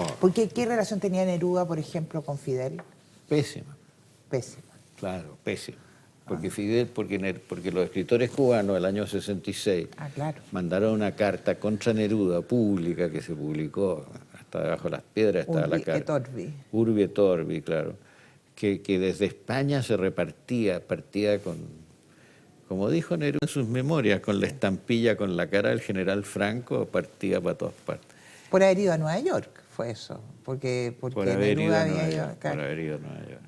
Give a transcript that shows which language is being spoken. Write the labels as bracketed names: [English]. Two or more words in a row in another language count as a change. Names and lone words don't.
[Spanish] Porque, ¿qué relación tenía Neruda, por ejemplo, con Fidel? pésima, Pésima. claro, pésima. porque Fidel, porque los escritores cubanos del año 66 claro. mandaron una carta contra Neruda pública que se publicó hasta debajo de las piedras, estaba la Urbi carta. [Latin] et Orbi. Urbi et Orbi, [Spanish] claro. Que desde España se partía con, como dijo Neruda en sus memorias, con la estampilla, con la cara del general Franco, partía para todas partes. Por haber ido a Nueva York, fue eso. Porque Por haber ido Neruda a Nueva había ido York, claro, por haber ido a Nueva York.